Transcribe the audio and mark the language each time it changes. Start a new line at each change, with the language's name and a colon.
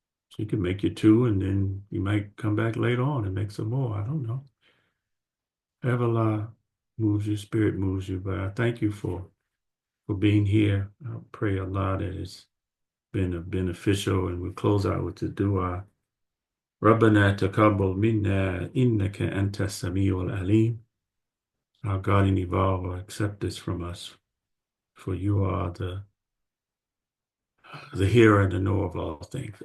English: So you can make your two, and then you might come back later on and make some more. I don't know. However Allah moves you, spirit moves you. But I thank you for being here. I pray Allah that it's been beneficial. And we'll close out with the dua.
Arabic: ربنا تقبل منا إنك أنت السميع العليم.
English: Our guardian evolve, accept this from us, for you are the hearer and the knower of all things.